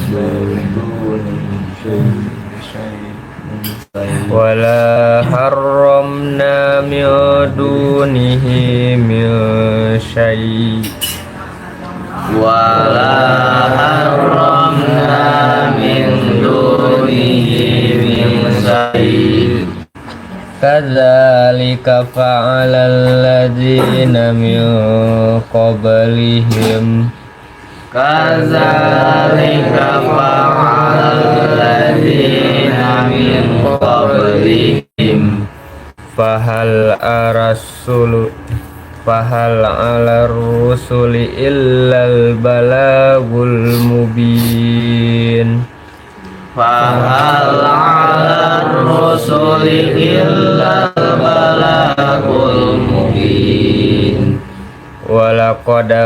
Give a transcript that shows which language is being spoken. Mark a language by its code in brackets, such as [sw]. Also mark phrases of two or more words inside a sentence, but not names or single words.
[ar] دونه من شيء ولا حرمنا من دونه من شيء كذلك فعل الذين من قبلهم كذلك فعل الذين من قبلهم فهل على الرسل إلا البلاغ المبين فهل على الرسل إلا البلاغ المبين ولقد